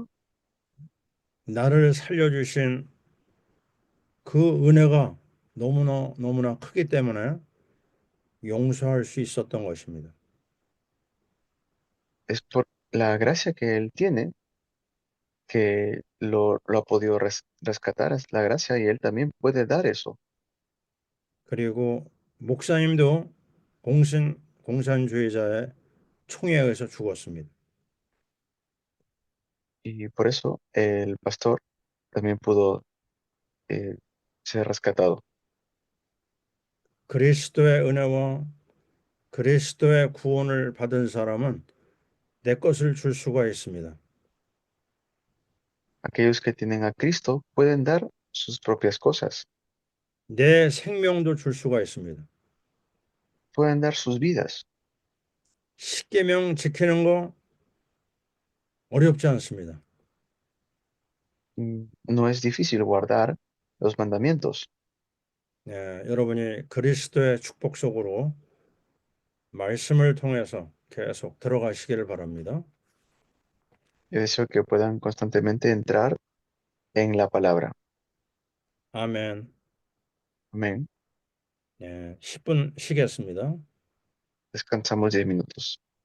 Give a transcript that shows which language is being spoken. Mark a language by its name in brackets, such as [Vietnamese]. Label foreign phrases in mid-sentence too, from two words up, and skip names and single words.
[Korean] 나를 살려주신 그 은혜가 너무나 너무나 크기 때문에 용서할 수 있었던 것입니다. [Spanish] Es por la gracia que él tiene que lo ha podido rescatar, es la gracia y él también puede dar eso. [Korean] 그리고 목사님도 공산주의자의 총에 의해서 죽었습니다. [Spanish] Y por eso el pastor también pudo eh, ser rescatado. [Korean] 그리스도의 은혜와 그리스도의 구원을 받은 사람은 내 것을 줄 수가 있습니다. [Spanish] Aquellos que tienen a Cristo pueden dar sus propias cosas, [Korean] 내 생명도 줄 수가 있습니다. [Spanish] pueden dar sus vidas. [Korean] 십계명 지키는 거 어렵지 않습니다. [Spanish] No es difícil guardar los mandamientos. [Korean] 여러분이 그리스도의 축복 속으로 말씀을 통해서 계속 들어가시기를 바랍니다. [Spanish] Yo deseo que puedan constantemente entrar en la palabra. [Korean] 아멘. [Spanish] Amén. [Korean] 10분 쉬겠습니다. [Spanish] Descansamos 10 minutos.